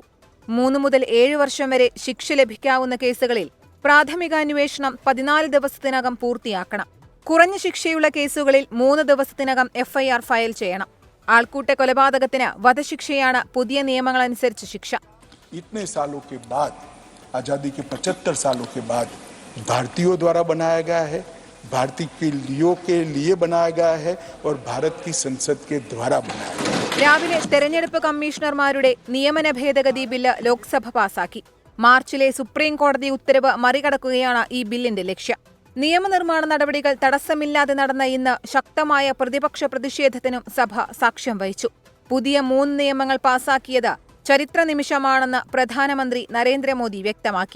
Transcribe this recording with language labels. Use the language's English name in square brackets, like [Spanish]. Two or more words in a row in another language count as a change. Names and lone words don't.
[Malayalam] 3 മുതൽ 7 വർഷം വരെ ശിക്ഷ ലഭിക്കാവുന്ന കേസുകളിൽ പ്രാഥമികാന്വേഷണം 14 ദിവസത്തിനകം പൂർത്തിയാക്കണം. കുറഞ്ഞ ശിക്ഷയുള്ള കേസുകളിൽ 3 ദിവസത്തിനകം FIR ഫയൽ ചെയ്യണം. ആൾക്കൂട്ട കൊലപാതകത്തിന് വധശിക്ഷയാണ് പുതിയ നിയമങ്ങളനുസരിച്ച് ശിക്ഷ. [Hindi] आज़ादी के 75 सालों के बाद भारतीयों द्वारा बनाया गया है, भारतीयों के लिए बनाया गया है और भारत की संसद के द्वारा बनाया गया है. [Malayalam] രാവിലെ തെരഞ്ഞെടുപ്പ് കമ്മീഷണർമാരുടെ നിയമന ഭേദഗതി ബില്ല് ലോക്സഭ പാസാക്കി. മാർച്ചിലെ സുപ്രീം കോടതി ഉത്തരവ് മറികടക്കുകയാണ് ഈ ബില്ലിന്റെ ലക്ഷ്യം. നിയമനിർമ്മാണ നടപടികൾ തടസ്സമില്ലാതെ നടന്ന ഇന്ന് ശക്തമായ പ്രതിപക്ഷ പ്രതിഷേധത്തിനും സഭ സാക്ഷ്യം വഹിച്ചു. പുതിയ 3 നിയമങ്ങൾ പാസാക്കിയത് ചരിത്ര നിമിഷമാണെന്ന് പ്രധാനമന്ത്രി നരേന്ദ്രമോദി വ്യക്തമാക്കി.